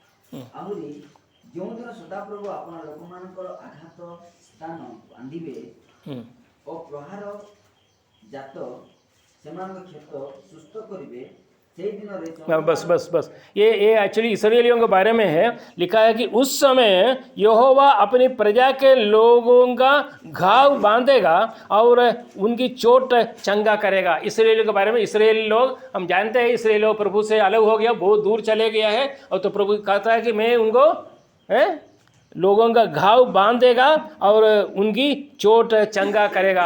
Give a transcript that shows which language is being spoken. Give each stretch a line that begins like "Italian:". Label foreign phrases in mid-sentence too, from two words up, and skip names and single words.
Odia: ଆହୁରି ଯେଉଁଦିନ ସଦାପ୍ରଭୁ ଆପଣ ଲୋକମାନଙ୍କର ଆଘାତ ସ୍ଥାନ ବାନ୍ଧିବେ ଓ ପ୍ରହାର ଜାତ ସେମାନଙ୍କ କ୍ଷେତ ସୁସ୍ଥ କରିବେ ସେଇ ଦିନରେ
Hindi: बस ये एक्चुअली इसराइलियों के बारे में है। लिखा है कि उस समय यहोवा अपनी प्रजा के लोगों का घाव बांधेगा और उनकी चोट चंगा करेगा। इसराइलियों के बारे में, इसराइली लोग हम जानते हैं, इसराइली लोग प्रभु से अलग हो गया, बहुत दूर चले गया है, और तो प्रभु कहता है कि मैं उनको लोगों का घाव बांधेगा और उनकी चोट चंगा करेगा।